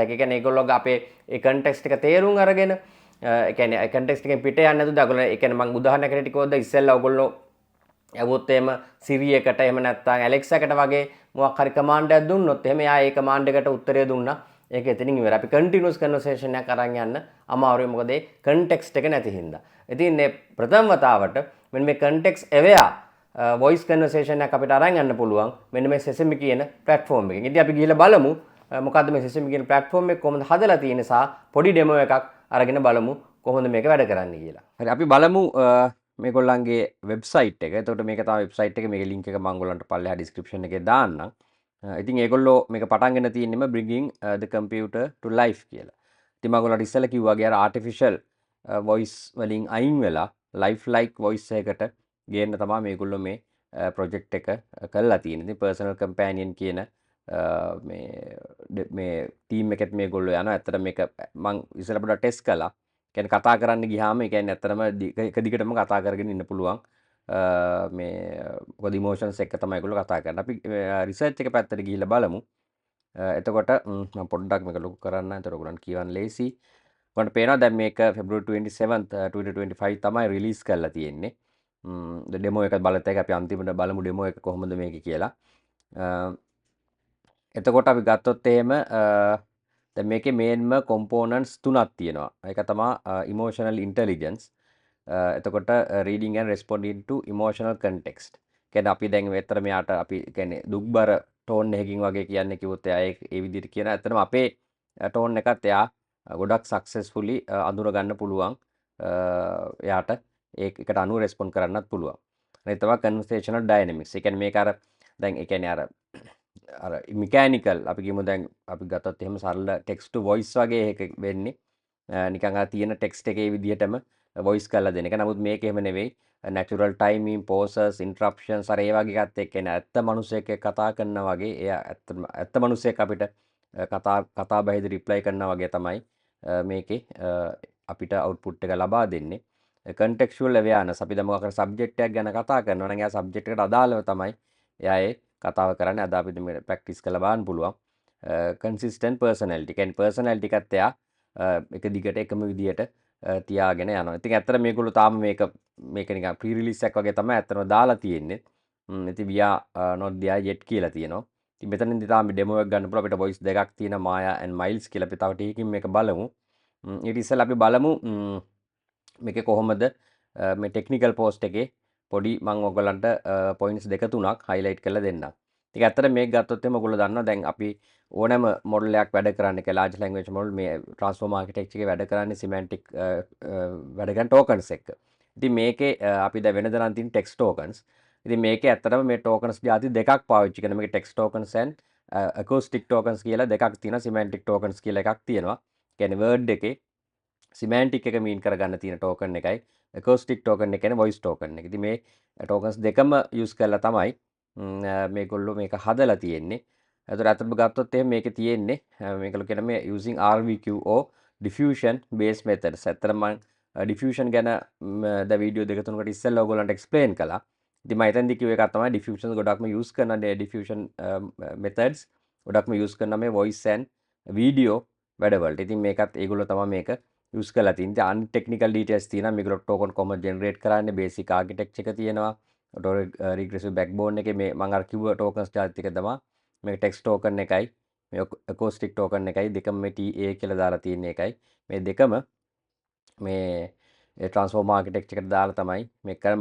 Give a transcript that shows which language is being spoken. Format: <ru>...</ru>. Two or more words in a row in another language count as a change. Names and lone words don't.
<si>ඒ කියන්නේ ඒගොල්ලෝගේ අපේ ඒ context එක තේරුම් අරගෙන ඒ කියන්නේ context එකෙන් පිට යන්නේ නැතුව ඒගොල්ලෝ ඒ කියන්නේ මම උදාහරණයකට කිව්වොත් ඉස්සෙල්ලා ඔයගොල්ලෝ යවුවොත් එහෙම Siri එකට එහෙම නැත්නම් Alexa එකට වගේ මොකක් හරි command එකක් දුන්නොත් එහෙම එයා ඒ command එකට උත්තරය දුන්නා. ඒක එතනින් ඉවරයි. අපි</si> <en>continuous conversation</en> <si>එකක් අරන් යන්න අමාරුයි මොකද ඒ context එක නැති හින්දා. ඉතින් මේ ප්‍රථම වතාවට මෙන්න මේ</si> <en>context aware voice conversation</en> <si>එකක් අපිට අරන් යන්න පුළුවන් මෙන්න මේ Sesame කියන platform එකෙන්. ඉතින් අපි ගිහලා බලමු මොකද්ද මේ Sesame කියන platform එක කොහොමද හදලා තියෙන්නේ සහ පොඩි demo එකක් අරගෙන බලමු කොහොමද මේක වැඩ කරන්නේ කියලා. හරි අපි බලමු මේගොල්ලන්ගේ වෙබ්සයිට් එක. එතකොට මේක තමයි වෙබ්සයිට් එක. මේකේ link එක මම ඔයගොල්ලන්ට පල්ලෙහා description එකේ දාන්නම්. ඉතින් ඒගොල්ලෝ මේක පටන්ගෙන තියෙන්නම</si> <en>bringing the computer to life</en> <si>කියලා. ඉතින් මම ඔයගොල්ලන්ට ඉස්සෙල්ලා කිව්වා වගේ අර</si> <en>artificial voice</en> <si>වලින් අයින් වෙලා</si> <en>life like voice</en> <si>එකකට ගේන්න තමයි මේගොල්ලෝ මේ project එක කරලා තියෙන්නේ. ඉතින්</si> <en>personal companion</en> <si>කියන මේ ටීම් එකෙත් මේගොල්ලෝ යනවා. ඇත්තට මේක මම ඉස්සෙල්ලා පොඩ්ඩක් ටෙස්ට් කළා. කියන්නේ කතා කරන්න ගියාම ඒ කියන්නේ ඇත්තටම එක දිගටම කතා කරගෙන ඉන්න පුළුවන්. මේ මොකද ඉමෝෂන්ස් එක්ක තමයි ඒගොල්ලෝ කතා කරන්නේ. අපි රිසර්ච් එක පැත්තට ගිහිල්ලා බලමු. එතකොට මම පොඩ්ඩක් මේක ලොකු කරන්න. එතකොට ඔයගොල්ලන්ට කියවන්න ලේසි. ඔයගොල්ලන්ට පේනවා දැන් මේක February 27th 2025 තමයි රිලීස් කරලා තියෙන්නේ. ඩෙමෝ එක බලත් එක අපි අන්තිමට බලමු ඩෙමෝ එක කොහොමද මේක කියලා. එතකොට අපි ගත්තොත් එහෙම දැන් මේකේ</si> <en>main components</en> <si>තුනක් තියෙනවා. ඒක තමයි</si> <en>emotional intelligence. එතකොට reading and responding to emotional context.</en> <si>කියන්නේ අපි දැන් මෙතර මෙයාට අපි කියන්නේ දුක්බර ටෝන් එකකින් වගේ කියන්නේ කිව්වොත් එයා ඒ විදිහට කියන. ඇත්තටම අපේ ටෝන් එකත් එයා ගොඩක් සක්සස්ෆුලි අඳුර ගන්න පුළුවන්. එයාට ඒකට අනුව රෙස්පොන්ඩ් කරන්නත් පුළුවන්. අනිත් තමයි</si> <en>conversational dynamics.</en> <si>ඒ කියන්නේ මේක අර දැන් ඒ කියන්නේ අර මිකෑනිකල් අපි කියමු දැන් අපි ගත්තොත් එහෙම සරල</si> <en>text to voice</en> <si>වගේ එක වෙන්නේ නිකන් අර තියෙන ටෙක්ස්ට් එකේ විදිහටම වොයිස් කරලා දෙන එක. නමුත් මේක එහෙම නෙවෙයි.</si> <en>natural timing pauses interruptions</en> <si>අර ඒ වගේ එකත් එක්ක එන ඇත්ත මිනිස්සෙක් එක්ක කතා කරනවා වගේ එයා ඇත්ත මිනිස්සෙක් අපිට කතා බහෙදි රිප්ලයි කරනවා වගේ තමයි මේකේ අපිට අවුට්පුට් එක ලබා දෙන්නේ.</si> <en>contextual awareness</en> <si>අපි දැන් මොකක් හරි සබ්ජෙක්ට් එකක් ගැන කතා කරනවා නම් එයා සබ්ජෙක්ට් එකට අදාළව තමයි එයා ඒ කතාව කරන්නේ. අද අපිට මේ ප්‍රැක්ටිස් කරලා බලන්න පුළුවන්.</si> <en>consistent personality.</en> <si>කියන්නේ personality එකත් එයා එක දිගට එකම විදියට තියාගෙන යනවා. ඉතින් ඇත්තට මේගොල්ලෝ තාම මේක නිකන් ප්‍රී රිලීස් එකක් වගේ තමයි ඇත්තටම දාලා තියෙන්නේ. ඉතින්</si> <en>we are not there yet</en> <si>කියලා තියෙනවා. ඉතින් මෙතනින්දි තාම ඩෙමෝ එකක් ගන්න පුළුවන්. අපිට voice දෙකක් තියෙනවා Maya and Miles කියලා. අපි තව ටිකකින් මේක බලමු. ඊට ඉස්සෙල්ලා අපි බලමු මේකේ කොහොමද මේ</si> <en>technical post</en> <si>එකේ පොඩි මම ඔයගලන්ට පොයින්ට්ස් දෙක තුනක් හයිලයිට් කරලා දෙන්නම්. ඉතින් ඇත්තට මේක ගත්තොත් එහම ඔයගොල්ලෝ දන්නවා දැන් අපි ඕනෑම මොඩල් එකක් වැඩ කරන්න එක</si> <en>large language model</en> <si>මේ</si> <en>transform architecture</en> <si>එකේ වැඩ කරන්නේ semantic වැඩ කරන tokens එක්ක. ඉතින් මේකේ අපි දැන් වෙනද නම් තියෙන</si> <en>text tokens.</en> <si>ඉතින් මේකේ ඇත්තටම මේ tokens ಜಾති දෙකක් පාවිච්චි කරනවා. මේකේ</si> <en>text tokens and acoustic tokens</en> <si>කියලා දෙකක් තියෙනවා.</si> <en>semantic tokens</en> <si>කියලා එකක් තියෙනවා. කියන්නේ word එකේ semantic එක mean කරගන්න තියෙන token එකයි</si> <en>acoustic token</en> <si>එක කියන්නේ voice token එක. ඉතින් මේ tokens දෙකම use කරලා තමයි මේගොල්ලෝ මේක හදලා තියෙන්නේ. එතකොට අතට ගත්තොත් එහෙනම් මේකේ තියෙන්නේ මේකල කියන මේ</si> <en>using RVQO diffusion based methods.</en> <si>ඇත්තටම මම diffusion ගැන ද වීඩියෝ දෙක තුනකට ඉස්සෙල්ලා ඔයගොල්ලන්ට explain කළා. ඉතින් මම එතෙන්දි කිව්ව එකක් තමයි diffusion ගොඩක්ම use කරන</si> <en>diffusion methods</en> <si>ගොඩක්ම use කරන මේ</si> <en>voice and video</en> <si>වැඩවලට. ඉතින් මේකත් ඒගොල්ලෝ තමයි මේක use කරලා තියෙන්නේ. අන්</si> <en>technical details</en> <si>තියෙනවා. මේගොල්ලෝ token කොහොමද generate කරන්නේ,</si> <en>basic architecture</en> <si>එක තියෙනවා.</si> <en>regressive backbone</en> <si>එකේ මේ මම අර කිව්ව tokens ಜಾති ටික තමයි මේ</si> <en>text token</en> <si>එකයි මේ</si> <en>acoustic token</en> <si>එකයි දෙකම මේ TA කියලා දාලා තියෙන එකයි මේ දෙකම මේ</si> <en>transformer architecture</en> <si>එකට දාලා තමයි මේක කරන්නේ.</si>